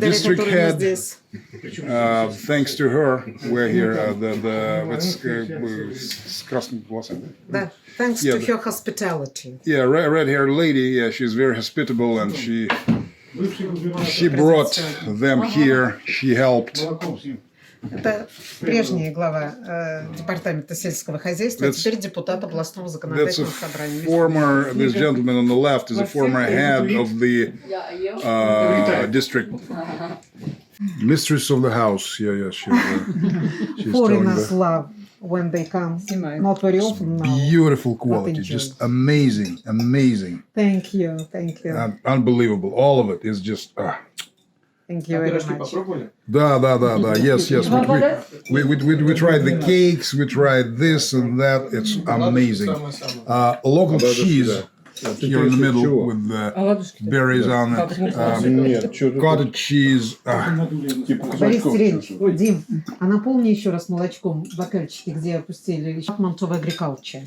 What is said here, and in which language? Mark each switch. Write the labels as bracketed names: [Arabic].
[English] District head. Thanks to her, we're here. [Russian] С красным волосами. Да. [English] Thanks to her hospitality. Yeah, red-haired lady. Yeah, she's very hospitable, and she brought them here. She helped. [Russian] Это прежняя глава департамента сельского хозяйства, а теперь депутат областного законодательного собрания. [English] This gentleman on the left is a former head of the district. Mistress of the house. Yeah, she's Foreigners love when they come. Not very often now. Beautiful quality, just amazing. Thank you. Unbelievable. All of it is just. Thank you very much. Да. Yes. We tried the cakes. We tried this and that. It's amazing. Local cheese here in the middle with the berries on it. Cottage cheese. [Russian] Борис Сергеевич, Дим, а наполни еще раз молочком бокальчики, где опустили Monsovo agriculture.